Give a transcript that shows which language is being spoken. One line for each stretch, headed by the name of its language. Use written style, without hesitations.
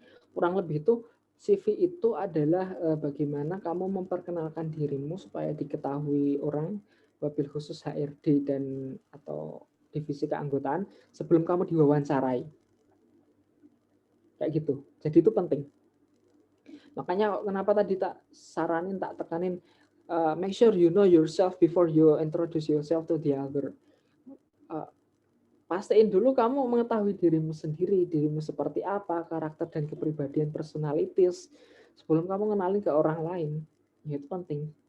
Indonesian: Kurang lebih itu CV itu adalah bagaimana kamu memperkenalkan dirimu supaya diketahui orang, wabil khusus HRD dan atau divisi keanggotaan sebelum kamu diwawancarai. Kayak gitu. Jadi itu penting. Makanya kenapa tadi tak tekanin
English: make sure you know yourself before you introduce yourself to the other.
Indonesian: Pastiin dulu kamu mengetahui dirimu sendiri, dirimu seperti apa, karakter dan kepribadian personalities sebelum kamu kenalin ke orang lain. Ya, itu penting.